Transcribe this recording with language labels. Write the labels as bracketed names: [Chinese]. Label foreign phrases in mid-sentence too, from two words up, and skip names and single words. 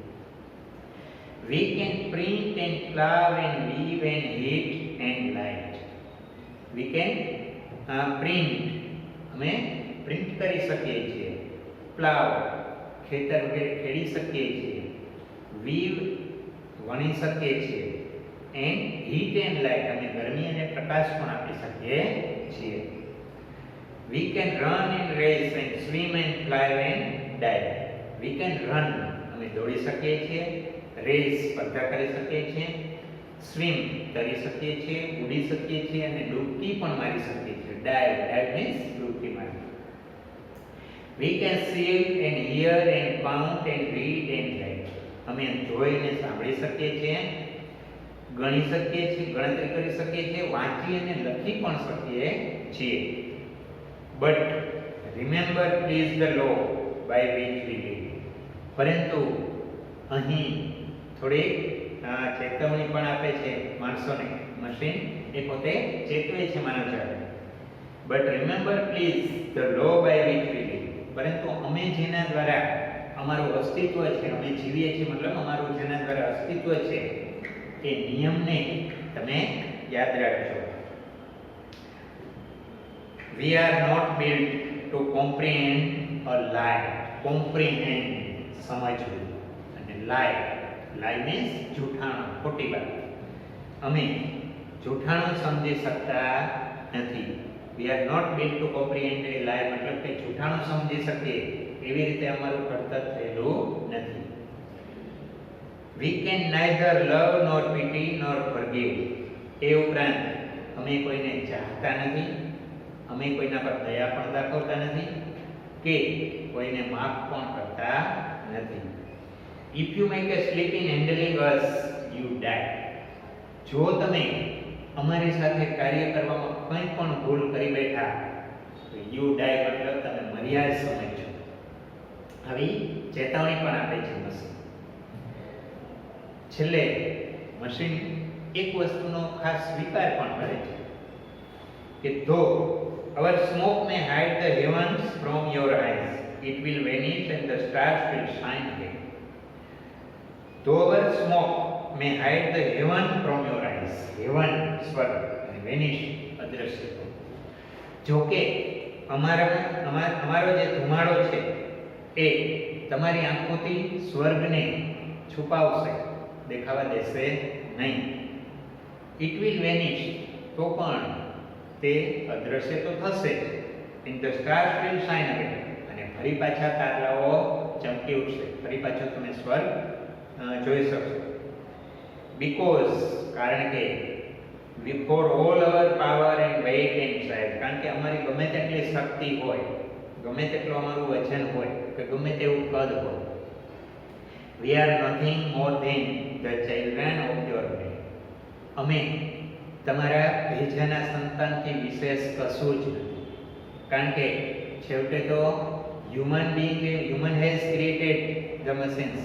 [English] We can print and plow and weave and heat and light. We can print [Gujarati] અમે પ્રિન્ટ કરી શકીએ છીએ. પ્લાવ ખેતર વગેરે ખેડી શકીએ છીએ. વીવ વણી શકીએ છીએ. [English] and heat and light [Gujarati] અમે ગરમી અને પ્રકાશ પણ આપી શકીએ છીએ. [English] We can run and race and swim and fly and dive. We can run [Gujarati] અમે દોડી શકીએ છીએ. રેસ સ્પર્ધા કરી શકીએ છીએ. સ્વિમ તરી શકીએ છીએ, ઉડી શકીએ છીએ અને ડૂબકી પણ મારી શકીએ છીએ. [English] dive means [Gujarati] ડૂબકી મારવી. [English] We can see and hear and count and read and write. [Gujarati] અમે જોઈને સાંભળી શકીએ છીએ, ગણી શકીએ છીએ, ગણતરી કરી શકીએ છીએ, વાંચી અને લખી પણ શકીએ છીએ. [English] But remember please the law by which we live. [Gujarati] પરંતુ અહીં થોડી ચેતવણી પણ આપે છે માણસોને. મશીન એ પોતે ચેતવે છે માનવજાતને. [English] But remember please the law by which we live. [Gujarati] પરંતુ અમે જેના દ્વારા અમારું અસ્તિત્વ છે, અમે જીવીએ છીએ, મતલબ અમારું જેના દ્વારા અસ્તિત્વ છે એ નિયમને તમે યાદ રાખજો. [English] We are not built to comprehend a lie. [Gujarati] Comprehend સમજવું અને [English] lie means [Gujarati] જૂઠાણું, ખોટી વાત. અમે જૂઠાણું સમજી શકતા નથી. [English] We are not built to comprehend a lie [Gujarati] મતલબ કે જૂઠાણું સમજી શકીએ એવી રીતે અમારું ઘડતર થયેલું નથી. [English] We can neither love nor pity nor forgive. [Gujarati] એ ઉપરાંત અમે કોઈને ચાહતા નથી, અમે કોઈના પર દયા પણ દાખવતા નથી કે કોઈને માફ પણ કરતા નથી. [English] If you make a slip in handling us, you die. [Gujarati] જો તમે અમારી સાથે કાર્ય કરવામાં કંઈ પણ ભૂલ કરી બેઠા તો [English] you die [Gujarati] મતલબ તમે મર્યા જ સમજો. આવી ચેતવણી પણ આપે છે મશીન. છેલ્લે મશીન એક વસ્તુનો ખાસ સ્વીકાર પણ કરે છે કે [English] though our smoke may hide the heavens from your eyes, it will vanish and the stars will shine again. Though our smoke may hide the heaven from your eyes, heaven [Gujarati] સ્વર્ગ અને [English] vanish અદ્રશ્ય. [Gujarati] જો કે અમારો જે ધુમાડો છે એ તમારી આંખોથી સ્વર્ગને છુપાવશે, દેખાવા દેશે નહીં. [English] It will vanish [Gujarati] તો પણ તે અદ્રશ્ય તો થશે. [English] And the stars will shine again. [Gujarati] અને ફરી પાછા તારાઓ ચમકી ઉઠશે, ફરી પાછો તમે સ્વર્ગ જોઈ શકશો. [English] Because [Gujarati] કારણ કે [English] for all our power and weight and size, [Gujarati] કારણ કે અમારી ગમે તેટલી શક્તિ હોય, ગમે તેટલું અમારું વજન હોય કે ગમે તેવું કદ હોય, [English] we are nothing more than the children of your day. [Gujarati] અમે તમારા ભેજાના સંતાનથી વિશેષ કશું જ નથી, કારણ કે છેવટે તો [English] human has created the machines.